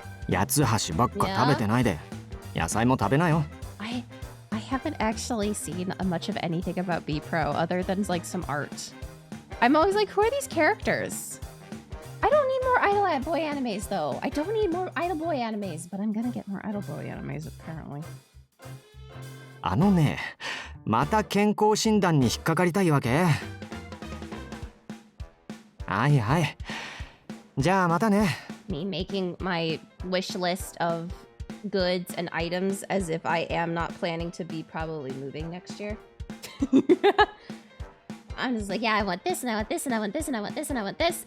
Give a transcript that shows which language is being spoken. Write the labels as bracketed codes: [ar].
[ja] 八つ橋ばっか食べてないで。野菜も食べなよ。 [en] I haven't actually seen much of anything about B Pro other than like some art. I'm always like, who are these characters? I don't need more Idol Boy animes though. I don't need more Idol Boy animes, but I'm gonna get more Idol Boy animes apparently. [ja] あのね、また健康診断に引っかかりたいわけ？はいはい。じゃあまたね。 [en] Me making my wish list of goods and items as if I am not planning to be probably moving next year. I'm just like, yeah, I want this, and I want this, and I want this, and I want this, and I want this,